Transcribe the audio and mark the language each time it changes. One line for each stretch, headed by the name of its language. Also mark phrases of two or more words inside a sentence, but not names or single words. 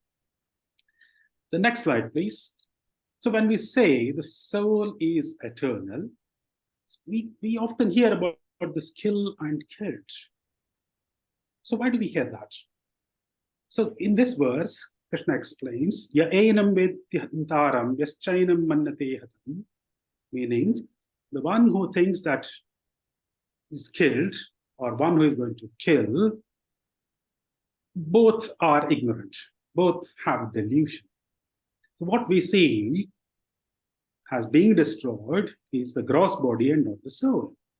English: The next slide, please. So when we say the soul is eternal, we often hear about this kill and killed. So why do we hear that? So in this verse, Krishna explains,
Sanskrit: Ya enam vedyantaram yaschainam mannate hatam,
English: meaning the one who thinks that is killed or one who is going to kill, both are ignorant, both have delusion. So what we see as being destroyed is the gross body and not the soul.